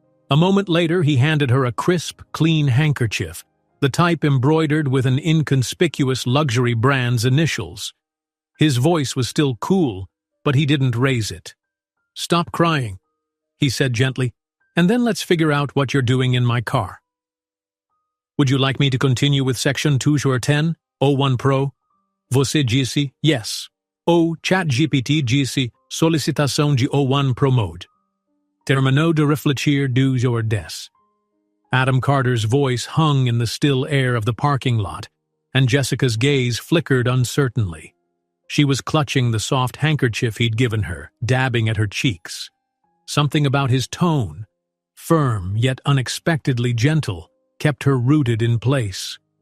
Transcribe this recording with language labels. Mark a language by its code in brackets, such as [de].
[en] A moment later, he handed her a crisp, clean handkerchief, the type embroidered with an inconspicuous luxury brand's initials. His voice was still cool, but he didn't raise it. "Stop crying," he said gently, "and then let's figure out what you're doing in my car." "Would you like me to continue with section 210, O1 Pro? [pt] Você disse yes. O ChatGPT disse solicitação de O1 Pro Mode. Terminou de refletir do your des. [en] Adam Carter's voice hung in the still air of the parking lot, and Jessica's gaze flickered uncertainly. She was clutching the soft handkerchief he'd given her, dabbing at her cheeks. Something about his tone, firm yet unexpectedly gentle, kept her rooted in place.